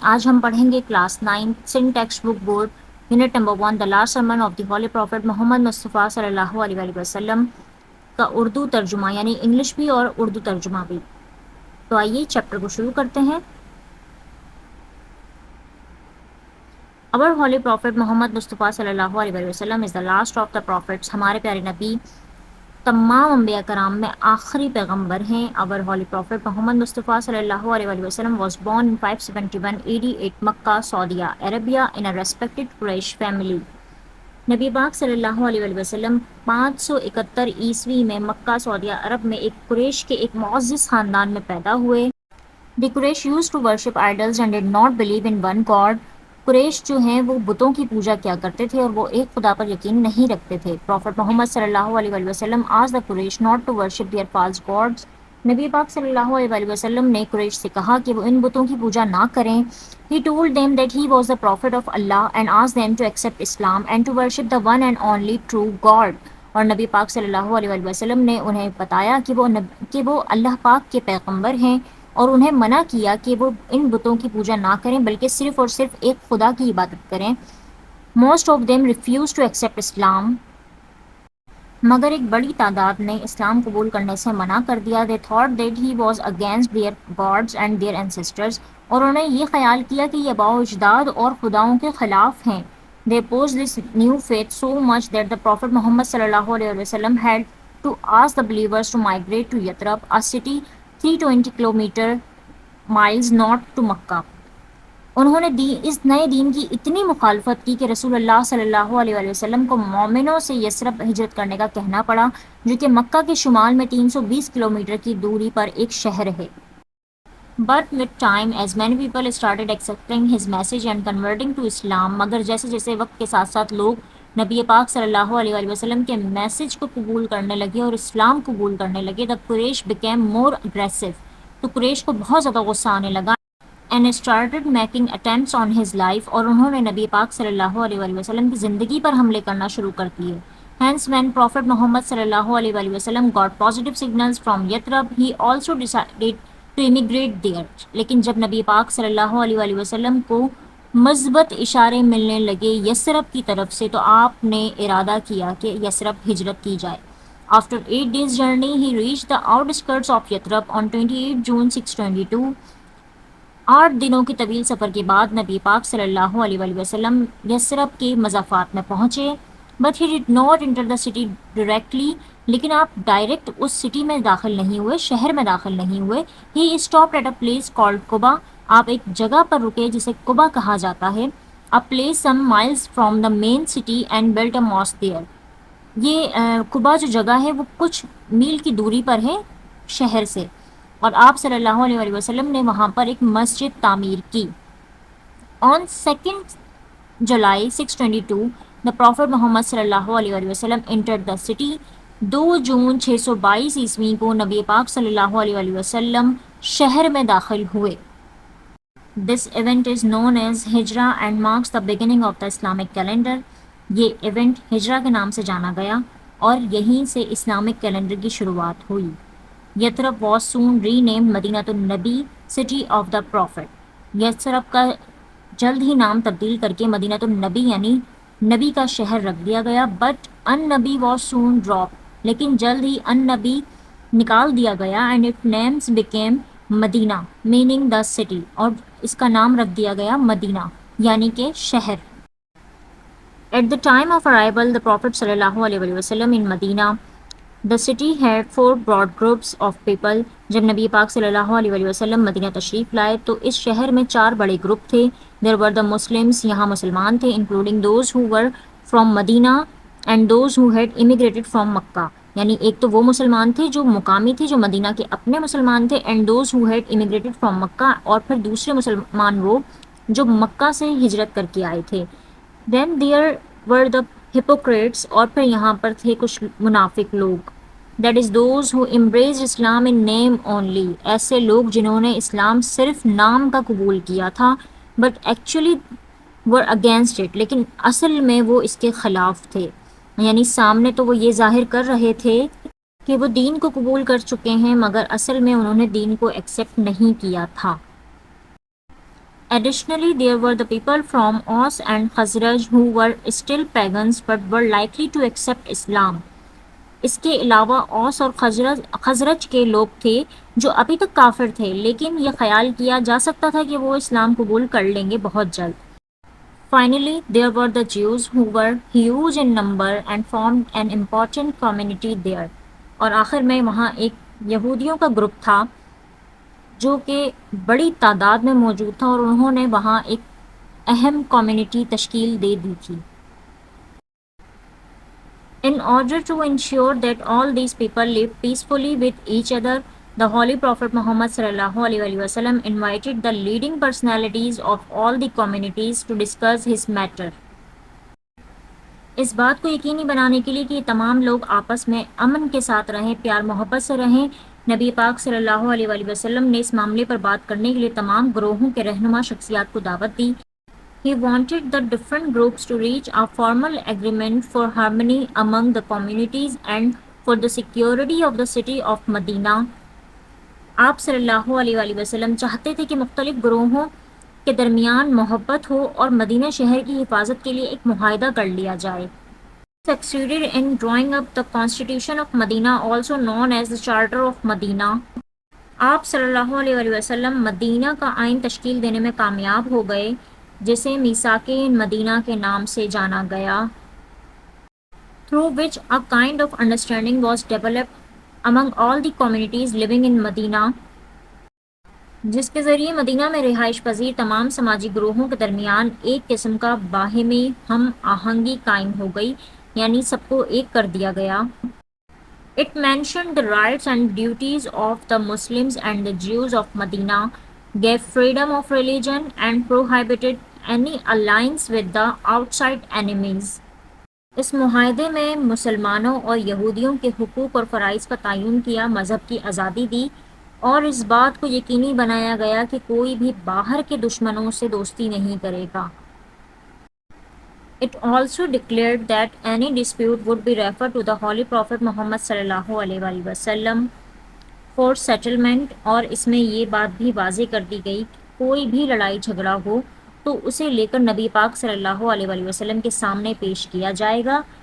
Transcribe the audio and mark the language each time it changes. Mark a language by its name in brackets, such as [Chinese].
[Urdu] آج ہم پڑھیں گے class 9 sun text book board unit number 1 [English] the last sermon of the holy prophet [Urdu] محمد مصطفیٰ صلی اللہ علیہ وآلہ وسلم کا اردو ترجمہ، یعنی انگلش بھی اور اردو ترجمہ بھی. تو آئیے چیپٹر کو شروع کرتے ہیں. [English] Our holy prophet Muhammad Mustafa صلی اللہ علیہ وآلہ وسلم is the last of the prophets. [Urdu] ہمارے پیارے نبی تمام انبیاء کرام میں آخری پیغمبر ہیں. [English] Our holy prophet Muhammad Mustafa صلی اللہ علیہ وآلہ وسلم was born in 571 AD at Makkah, Saudi Arabia in a respected Quraysh family. [Urdu] نبی پاک صلی اللہ علیہ وآلہ وسلم 571 عیسوی میں مکہ سعودیہ عرب میں ایک قریش کے ایک معزز خاندان میں پیدا ہوئے. [English] The Quraysh used to worship idols and did not believe in one God. [Urdu] قریش جو ہیں وہ بتوں کی پوجا کیا کرتے تھے اور وہ ایک خدا پر یقین نہیں رکھتے تھے. [English] Prophet Muhammad صلی اللہ علیہ وآلہ وسلم asked the Quraysh not to worship their false gods. [Urdu] نبی پاک صلی اللہ علیہ وآلہ وسلم نے قریش سے کہا کہ وہ ان بتوں کی پوجا نہ کریں. [English] He told them that he was the prophet of Allah and asked them to accept Islam and to worship the one and only true God. [Urdu] اور نبی پاک صلی اللہ علیہ وآلہ وسلم نے انہیں بتایا کہ وہ اللہ پاک کے پیغمبر ہیں اور انہیں منع کیا کہ وہ ان بتوں کی پوجا نہ کریں بلکہ صرف اور صرف ایک خدا کی عبادت کریں. [English] Most of them refused to accept Islam. [Urdu] مگر ایک بڑی تعداد نے اسلام قبول کرنے سے منع کر دیا. [English] They thought that he was against their gods and their ancestors. [Urdu] اور انہیں یہ خیال کیا کہ یہ آباء و اجداد اور خداؤں کے خلاف ہیں. [English] They opposed this new faith so much that the Prophet Muhammad صلی اللہ علیہ وسلم had to ask the believers to migrate to Yathrib, a city 320 kilometer miles north to Makkah. [Urdu] انہوں نے اس نئے دین کی اتنی مخالفت کی کہ رسول اللہ صلی اللہ علیہ وآلہ وسلم کو مومنوں سے یثرب ہجرت کرنے کا کہنا پڑا، جو کہ مکہ کے شمال میں 320 کلومیٹر کی دوری پر ایک شہر ہے. [English] But with time, as many people started accepting his message and converting to Islam, [Urdu] مگر جیسے جیسے وقت کے ساتھ ساتھ لوگ نبی پاک صلی اللہ علیہ وآلہ وسلم کے میسج کو قبول کرنے لگے اور اسلام قبول کرنے لگے, [English] the Quraysh became more aggressive. [Urdu] تو قریش کو بہت زیادہ غصہ آنے لگا. [English] And started making attempts on his life, [Urdu] اور انہوں نے نبی پاک صلی اللہ علیہ وآلہ وسلم کی زندگی پر حملے کرنا شروع کر دیے. [English] Hence when Prophet Muhammad صلی اللہ علیہ وآلہ وسلم got positive signals from Yathrib, he also decided to immigrate there. [Urdu] لیکن جب نبی پاک صلی اللہ علیہ وآلہ وسلم کو مثبت اشارے ملنے لگے یثرب کی طرف سے تو آپ نے ارادہ کیا کہ یثرب ہجرت کی جائے. [English] After 8 days journey, he reached the outskirts of Yathrib on 28 June 622. [Urdu] 8 دنوں کی طویل سفر کے بعد نبی پاک صلی اللہ علیہ وآلہ وسلم یثرب کے مضافات میں پہنچے. [English] But he did not enter the city directly. [Urdu] لیکن آپ ڈائریکٹ اس سٹی میں داخل نہیں ہوئے, شہر میں داخل نہیں ہوئے. [English] He stopped at a place called Quba. [Urdu] آپ ایک جگہ پر رکے جسے قبا کہا جاتا ہے. [English] A place some miles from the main city and built a mosque there. [Urdu] یہ قبا جو جگہ ہے وہ کچھ میل کی دوری پر ہے شہر سے, اور آپ صلی اللہ علیہ وآلہ وسلم نے وہاں پر ایک مسجد تعمیر کی. [English] On 2nd July 622, the Prophet Muhammad صلی اللہ علیہ وآلہ وسلم entered the city. [Urdu] 2 جون 622 عیسوی کو نبی پاک صلی اللہ علیہ وآلہ وسلم شہر میں داخل ہوئے. [English] This event is known as hijra and marks the beginning of the Islamic calendar. [Urdu] یہ ایونٹ ہجرہ کے نام سے جانا گیا اور یہیں سے اسلامک کیلنڈر کی شروعات ہوئی. [English] Yathrib was soon renamed مدینۃ النبی, city of the prophet. [Urdu] Yathrib کا جلد ہی نام تبدیل کر کے مدینۃ النبی یعنی نبی کا شہر رکھ دیا گیا. [English] But النبی was soon dropped. [Urdu] لیکن جلد ہی النبی نکال دیا گیا [English] and its names became Medina meaning the city, [Urdu] اور اس کا نام رکھ دیا گیا مدینہ یعنی کہ شہر. [English] At the time of arrival the Prophet صلی اللہ علیہ وآلہ وسلم in Medina, the city had 4 broad groups of people. [Urdu] جب نبی پاک صلی اللہ علیہ وآلہ وسلم مدینہ تشریف لائے تو اس شہر میں 4 بڑے گروپ تھے. [English] There were the Muslims, [Urdu] یہاں مسلمان تھے, [English] including those who were from Medina and those who had immigrated from Makkah. [Urdu] یعنی ایک تو وہ مسلمان تھے جو مقامی تھے جو مدینہ کے اپنے مسلمان تھے, [English] and those who had immigrated from Makkah, [Urdu] اور پھر دوسرے مسلمان وہ جو مکہ سے ہجرت کر کے آئے تھے. [English] Then there were the hypocrites, [Urdu] اور پھر یہاں پر تھے کچھ منافق لوگ. [English] That is those who embraced Islam in name only. [Urdu] ایسے لوگ جنہوں نے اسلام صرف نام کا قبول کیا تھا [English] but actually were against it. [Urdu] لیکن اصل میں وہ اس کے خلاف تھے. یعنی سامنے تو وہ یہ ظاہر کر رہے تھے کہ وہ دین کو قبول کر چکے ہیں مگر اصل میں انہوں نے دین کو ایکسیپٹ نہیں کیا تھا. [English] Additionally, there were the people from Aus and Khazraj who were still pagans but were likely to accept Islam. [Urdu] اس کے علاوہ اوس اور خزرج کے لوگ تھے جو ابھی تک کافر تھے لیکن یہ خیال کیا جا سکتا تھا کہ وہ اسلام قبول کر لیں گے بہت جلد. [English] Finally, there were the Jews who were huge in number and formed an important community there. [Urdu] اور آخر میں وہاں ایک یہودیوں کا گروپ تھا جو کہ بڑی تعداد میں موجود تھا اور انہوں نے وہاں ایک اہم کمیونٹی تشکیل دے دی تھی. [English] In order to ensure that all these people live peacefully with each other, the Holy Prophet Muhammad sallallahu alaihi wasallam invited the leading personalities of all the communities to discuss his matter. [Urdu] اس بات کو یقینی بنانے کے لیے کہ تمام لوگ آپس میں امن کے ساتھ رہیں، پیار محبت سے رہیں، نبی پاک صلی اللہ علیہ وآلہ وسلم نے اس معاملے پر بات کرنے کے لیے تمام گروہوں کے رہنما شخصیات کو دعوت دی. [English] He wanted the different groups to reach a formal agreement for harmony among the communities and for the security of the city of Medina. [Urdu] آپ صلی اللہ علیہ وآلہ وسلم چاہتے تھے کہ مختلف گروہوں کے درمیان محبت ہو اور مدینہ شہر کی حفاظت کے لیے ایک معاہدہ کر لیا جائے. [English] He succeeded in drawing up the Constitution of Medina, also known as the Charter of Medina. [Urdu] آپ صلی اللہ علیہ وآلہ وسلم مدینہ کا آئین تشکیل دینے میں کامیاب ہو گئے جسے میثاق مدینہ کے نام سے جانا گیا, [English] through which a kind of understanding was developed among all the communities living in Medina, [Urdu] جس کے ذریعے مدینہ میں رہائش پذیر تمام سماجی گروہوں کے درمیان ایک قسم کا باہمی ہم آہنگی قائم ہو گئی، یعنی سب کو ایک کر دیا گیا. [English] It mentioned the rights and duties of the Muslims and the Jews of Medina, gave freedom of religion and prohibited any alliance with the outside enemies. [Urdu] اس معاہدے میں مسلمانوں اور یہودیوں کے حقوق اور فرائض کا تعین کیا، مذہب کی آزادی دی اور اس بات کو یقینی بنایا گیا کہ کوئی بھی باہر کے دشمنوں سے دوستی نہیں کرے گا. [English] It also declared that any dispute would be referred to the Holy Prophet Muhammad sallallahu alaihi wasallam for settlement, [Urdu] اور اس میں یہ بات بھی واضح کر دی گئی کہ کوئی بھی لڑائی جھگڑا ہو تو اسے لے کر نبی پاک صلی اللہ علیہ وسلم کے سامنے پیش کیا جائے گا.